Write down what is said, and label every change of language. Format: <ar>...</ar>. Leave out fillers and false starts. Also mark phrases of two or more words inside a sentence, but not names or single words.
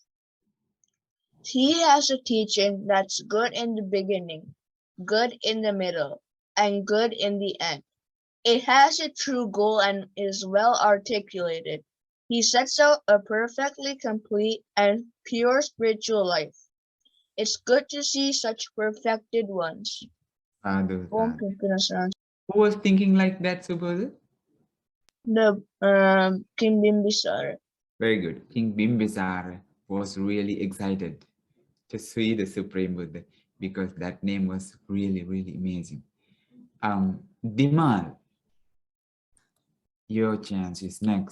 <en>He has a teaching that's good in the beginning, good in the middle, and good in the end. It has a true goal and is well articulated. He sets out a perfectly complete and pure spiritual life. It's good to see such perfected ones. Sadhu, Om sadhu. Krishna. Who was thinking like that, Subodha? The King Bimbisara. Very good. King Bimbisara was really excited to see the Supreme Buddha because that name was really, really amazing. Dimal, your chance is next.</en>